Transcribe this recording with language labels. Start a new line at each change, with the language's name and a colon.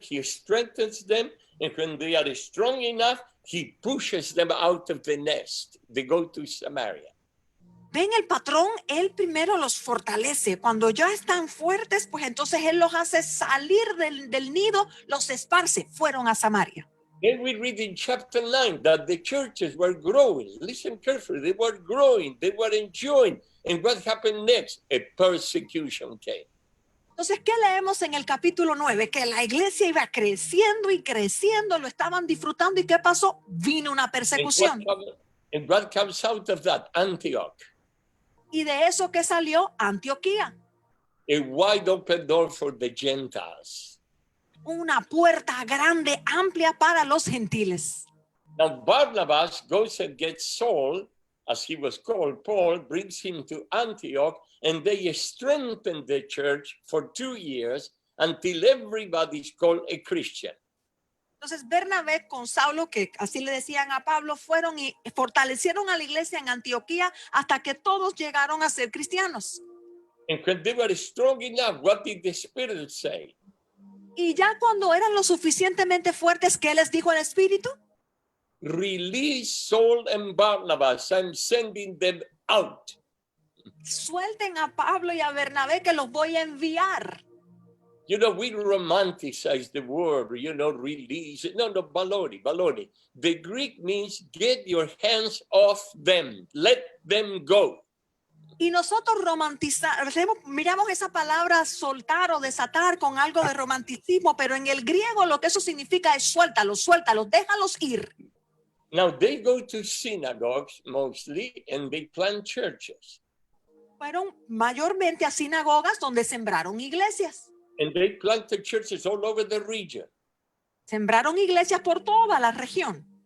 English: He strengthens them, and when they are strong enough, he pushes them out of the nest. They go to Samaria.
Spanish: ven el patrón, él primero los fortalece. Cuando ya están fuertes, pues entonces él los hace salir del nido, los esparce. Fueron a Samaria.
English: Then we read in chapter 9 that the churches were growing. Listen carefully. They were growing. They were enjoying. And what happened next? A persecution came.
Spanish: Entonces, ¿qué leemos en el capítulo 9? Que la iglesia iba creciendo y creciendo, lo estaban disfrutando. ¿Y qué pasó? Vino una persecución.
English: And what comes out of that? Antioch.
Spanish: Y de eso que salió Antioquía.
English: A wide open door for the Gentiles.
Spanish: Una puerta grande, amplia para los gentiles.
English: Now Barnabas goes and gets Saul, as he was called, Paul, brings him to Antioch, and they strengthen the church for 2 years until everybody's called a Christian.
Spanish: Entonces Bernabé con Saulo, que así le decían a Pablo, fueron y fortalecieron a la iglesia en Antioquía hasta que todos llegaron a ser cristianos.
English: And when they were strong enough, what did the Spirit say?
Spanish: Y ya cuando eran lo suficientemente fuertes, ¿qué les dijo el Espíritu?
English: Release Saul and Barnabas. I'm sending them out.
Spanish: Suelten a Pablo y a Bernabé que los voy a enviar.
English: You know, we romanticize the word, release. No, baloney. The Greek means get your hands off them. Let them go.
Spanish: Y nosotros miramos esa palabra soltar o desatar con algo de romanticismo, pero en el griego lo que eso significa es suéltalos, déjalos ir.
English: Now they go to synagogues mostly and they plant churches.
Spanish: Fueron mayormente a sinagogas donde sembraron iglesias.
English: And they planted churches all over the region.
Spanish: Sembraron iglesias por toda la región.